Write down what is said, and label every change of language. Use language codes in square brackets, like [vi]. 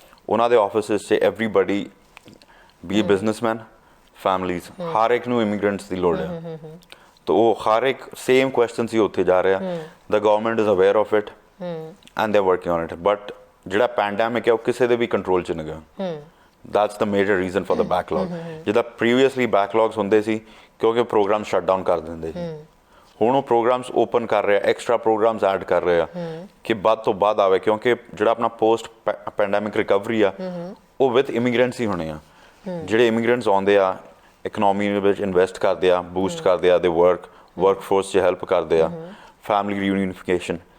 [pa] ਉਹਨਾਂ ਦੇ ਆਫਿਸਿਸ 'ਚ ਐਵਰੀਬਡੀ ਬੀ ਬਿਜ਼ਨਸਮੈਨ, ਫੈਮਲੀਜ਼, ਹਰ ਇੱਕ ਨੂੰ ਇਮੀਗ੍ਰੈਂਟਸ ਦੀ ਲੋੜ ਹੈ। ਤਾਂ ਉਹ ਹਰ ਇੱਕ ਸੇਮ ਕੁਐਸਚਨਸ ਹੀ ਉੱਥੇ ਜਾ ਰਿਹਾ। [en] the government is aware of it and they working on it, [pa] ਬਟ ਜਿਹੜਾ ਪੈਂਡੈਮਿਕ ਹੈ ਉਹ ਕਿਸੇ ਦੇ ਵੀ ਕੰਟਰੋਲ 'ਚ ਨਹੀਂ ਗਿਆ। [en] That's the major reason for the backlog. [pa] ਜਿੱਦਾਂ previously backlogs ਹੁੰਦੇ ਸੀ ਕਿਉਂਕਿ ਪ੍ਰੋਗਰਾਮ ਸ਼ਟ ਡਾਊਨ ਕਰ ਦਿੰਦੇ ਸੀ, ਹੁਣ ਉਹ ਪ੍ਰੋਗਰਾਮਸ ਓਪਨ ਕਰ ਰਹੇ ਆ, ਐਕਸਟਰਾ ਪ੍ਰੋਗਰਾਮਸ ਐਡ ਕਰ ਰਹੇ ਆ ਕਿ ਵੱਧ ਤੋਂ ਵੱਧ ਆਵੇ, ਕਿਉਂਕਿ ਜਿਹੜਾ ਆਪਣਾ ਪੋਸਟ ਪੈਂਡੈਮਿਕ ਰਿਕਵਰੀ ਆ ਉਹ ਵਿਦ ਇਮੀਗ੍ਰੈਂਟਸ ਹੀ ਹੋਣੇ ਆ। ਜਿਹੜੇ ਇਮੀਗ੍ਰੈਂਟਸ ਆਉਂਦੇ ਆ, ਇਕਨੋਮੀ ਵਿੱਚ ਇਨਵੈਸਟ ਕਰਦੇ ਆ, ਬੂਸਟ ਕਰਦੇ ਆ, ਦੇ ਵਰਕ ਫੋਰਸ 'ਚ ਹੈਲਪ ਕਰਦੇ ਆ, ਫੈਮਿਲੀ ਰੀਯੂਨੀਫਿਕੇਸ਼ਨ।